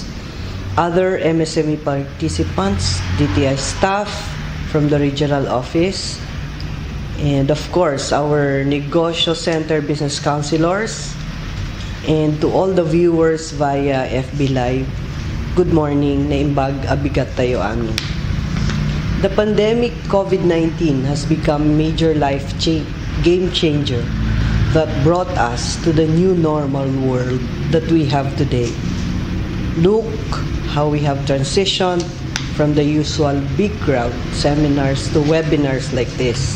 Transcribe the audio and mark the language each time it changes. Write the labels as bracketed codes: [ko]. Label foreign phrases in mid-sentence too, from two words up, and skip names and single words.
[en] Other MSME participants, DTI staff from the regional office, and of course, our Negosyo Center business counselors, and to all the viewers via FB Live, good morning, [ilo] naimbag abigat tayo amin. [en] The pandemic COVID-19 has become a major game changer that brought us to the new normal world that we have today. Look how we have transitioned from the usual big crowd seminars to webinars like this.